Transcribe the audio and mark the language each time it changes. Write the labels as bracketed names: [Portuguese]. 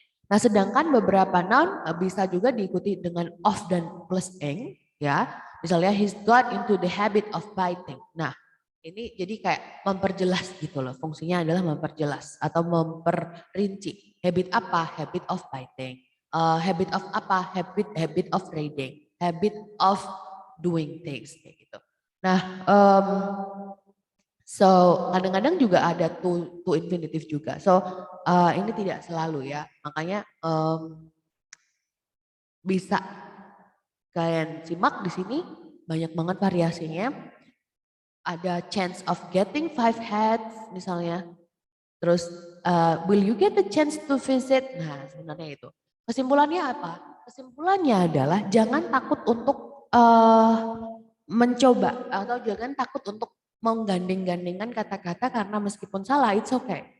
[Indonesian] Nah, sedangkan beberapa noun bisa juga diikuti dengan of dan plus ing ya. [English] Misalnya he's got into the habit of biting. [Indonesian] Nah, ini jadi kayak memperjelas gitu loh. Fungsinya adalah memperjelas atau memperinci. [English] Habit apa? Habit of biting. Habit of apa? Habit of reading. Habit of doing things kayak gitu. [Indonesian] Nah, so kadang-kadang juga ada to infinitive juga. So ini tidak selalu ya. Makanya bisa kalian simak di sini banyak banget variasinya. Ada chance of getting 5 heads misalnya. [English] Terus will you get the chance to visit? [Indonesian] Nah sebenarnya itu. Kesimpulannya apa? Kesimpulannya adalah jangan takut untuk mencoba atau jangan takut untuk menggandeng-gandengkan kata-kata karena meskipun salah it's okay.